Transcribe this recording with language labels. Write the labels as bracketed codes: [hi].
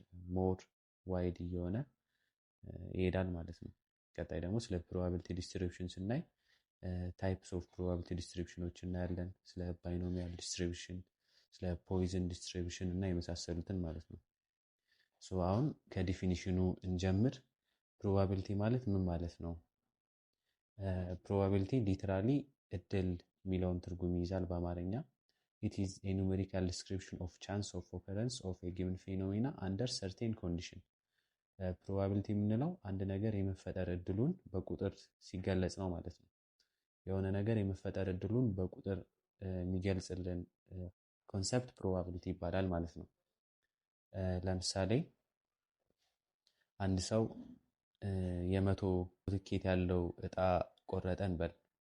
[am] ሞር ዋይድ እየሆነ ይሄዳል ማለት ነው። ቀጣይ ደግሞ ስለ ፕሮባቢሊቲ ዲስትሪቢዩሽን ስናይ ታይፕስ ኦፍ ፕሮባቢሊቲ ዲስትሪቢዩሽኖች እናያለን። ስለ ባይኖሚያል ዲስትሪቢዩሽን፣ ስለ ፖይዝን ዲስትሪቢዩሽን እና የመሳሰሉትን ማለት ነው። አሁን ከዲፊኒሽኑ እንጀምር። ፕሮባቢሊቲ ማለት ምን ማለት ነው? ፕሮባቢሊቲ ሊተራሊ እድል የሚለውን ትርጉም ይይዛል በአማርኛ። [en] It is a numerical description of chance of occurrence of a given phenomena under certain condition. [am] ፕሮባቢሊቲ የምንለው አንድ ነገር የመፈጠር እድሉን በቁጥር ሲገለጽ ነው ማለት ነው። የሆነ ነገር የመፈጠር እድሉን በቁጥር የሚገልጽልን ኮንሰፕት ፕሮባቢሊቲ ይባላል ማለት ነው። ለምሳሌ አንድ ሰው የመቶ ትኬት ያለው እጣ ቆረጠ እንበል።